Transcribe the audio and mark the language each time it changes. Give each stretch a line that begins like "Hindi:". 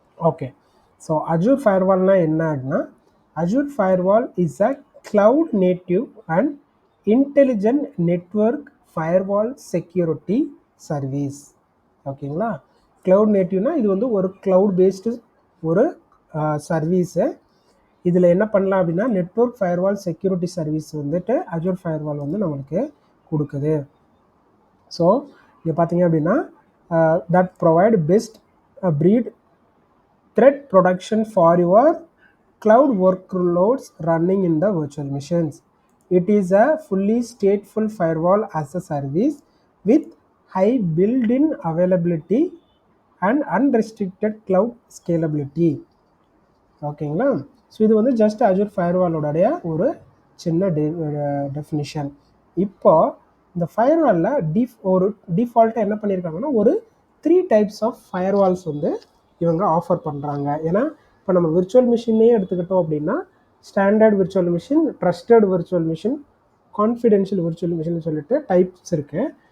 English: Okay. So
Tamil: Azure ஃபயர்வால்னா என்ன அப்படின்னா,
English: Azure firewall is a cloud native and intelligent network firewall security service. ஓகேங்களா.
Tamil: Cloud நேட்டிவ்னா இது வந்து ஒரு கிளவுட் பேஸ்டு ஒரு சர்வீஸு. இதில் என்ன பண்ணலாம் அப்படின்னா, நெட்வொர்க் ஃபயர்வால் செக்யூரிட்டி சர்வீஸ் வந்துட்டு அஜூர் ஃபயர்வால் வந்து நம்மளுக்கு கொடுக்குது. ஸோ இங்கே பார்த்தீங்க அப்படின்னா,
English: That provide best breed threat protection for your cloud workloads running in the virtual machines. It is a fully stateful firewall as a service with high built-in availability and unrestricted cloud scalability.
Tamil: ஓகேங்களா. So இது வந்து just Azure ஃபயர்வாலோடைய ஒரு சின்ன definition. இப்போ இந்த ஃபயர்வாலில் ஒரு டிஃபால்ட்டாக என்ன பண்ணியிருக்காங்கன்னா, ஒரு 3 டைப்ஸ் ஆஃப் ஃபயர்வால்ஸ் வந்து இவங்க ஆஃபர் பண்ணுறாங்க. ஏன்னா இப்போ நம்ம விர்ச்சுவல் மிஷினே எடுத்துக்கிட்டோம் அப்படின்னா, standard virtual machine, trusted virtual machine, confidential virtual machine சொல்லிட்டு டைப்ஸ் இருக்குது.